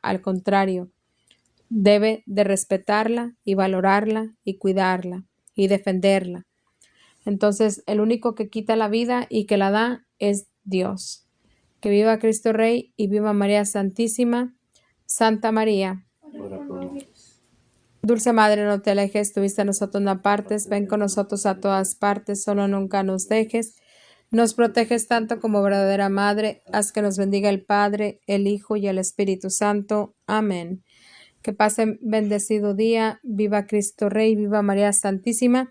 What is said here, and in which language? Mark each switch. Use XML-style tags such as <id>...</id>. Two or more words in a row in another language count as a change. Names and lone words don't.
<es>Al contrario, debe de respetarla y valorarla y cuidarla y defenderla. Entonces, el único que quita la vida y que la da es Dios. Que viva Cristo Rey y viva María Santísima. Santa María,</es> <la>Ora pro nobis.</la> <es>Dulce Madre, no te alejes, tu vista a nosotros no apartes, ven con nosotros a todas partes, solo nunca nos dejes. Nos proteges tanto como verdadera Madre, haz que nos bendiga el Padre, el Hijo y el Espíritu Santo. Amén. Que pasen bendecido día, viva Cristo Rey, viva María Santísima.</es>